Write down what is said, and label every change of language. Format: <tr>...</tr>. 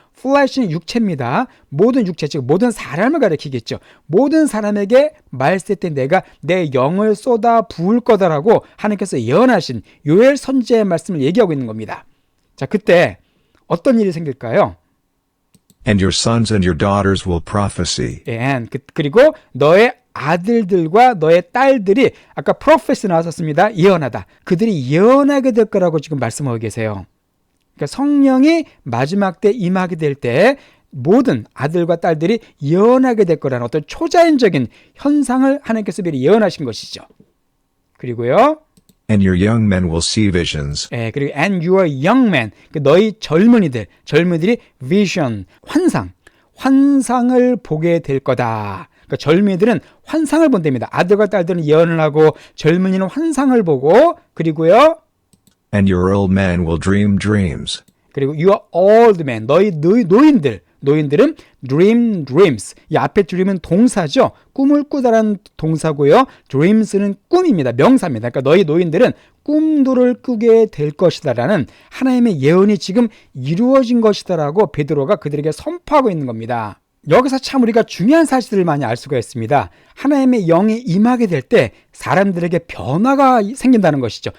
<ko>flesh는 육체입니다. 모든 육체, 즉 모든 사람을 가리키겠죠. 모든 사람에게 말세 때 내가 내 영을 쏟아 부을 거다라고 하나님께서 예언하신 요엘 선지자의 말씀을 얘기하고 있는 겁니다. 자, 그때 어떤 일이 생길까요?</ko> <en>And your sons and your daughters will prophesy.</en> <ko>그리고 너의 아들들과 너의 딸들이 아까 prophecy 나왔었습니다. 예언하다. 그들이 예언하게 될 거라고 지금 말씀하고 계세요. 그러니까 성령이 마지막 때 임하게 될 때 모든 아들과 딸들이 예언하게 될 거라는 어떤 초자연적인 현상을 하나님께서 미리 예언하신 것이죠. 그리고요.</ko> <en>And your young men will see visions.</en> <ko>그리고</ko> <en>and your young men,</en> <ko>너희 젊은이들이 vision, 환상을 보게 될 거다. 그러니까 젊은이들은 환상을 본답니다. 아들과 딸들은 예언을 하고 젊은이는 환상을 보고 그리고요.</ko> <en>And your old men will dream dreams.</en> <ko>그리고</ko> <en>your old men,</en> <ko>너희 노인들은</ko> <en>dream dreams.</en> <ko>이 앞에 dream은 동사죠. 꿈을 꾸다라는 동사고요. dreams는 꿈입니다. 명사입니다. 그러니까 너희 노인들은 꿈들을 꾸게 될 것이다라는 하나님의 예언이 지금 이루어진 것이다라고 베드로가 그들에게 선포하고 있는 겁니다. 여기서 참 우리가 중요한 사실들을 많이 알 수가 있습니다. 하나님의 영이 임하게 될 때 사람들에게 변화가 생긴다는 것이죠.</ko>